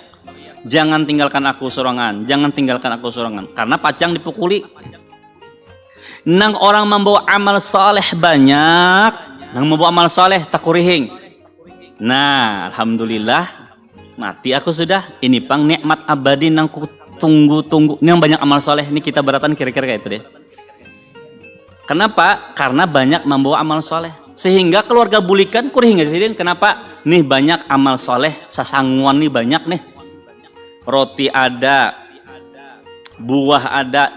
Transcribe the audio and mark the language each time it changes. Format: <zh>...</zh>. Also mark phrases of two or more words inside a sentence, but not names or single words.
<bjn>Jangan tinggalkan aku sorangan, karena pacang dipukuli. Nang orang membawa amal soleh banyak, takurihing. Nah, alhamdulillah mati aku sudah. Ini Pang nikmat abadi nang ku tunggu-tunggu. Ini yang banyak amal soleh. Ini kita beratan kira-kira kayak itu deh. Kenapa? Karena banyak membawa amal soleh. Sehingga keluarga bulikan kurih nggak sih? Kenapa? Nih banyak amal soleh. Sasangguan nih banyak nih. Roti ada, buah ada.</bjn>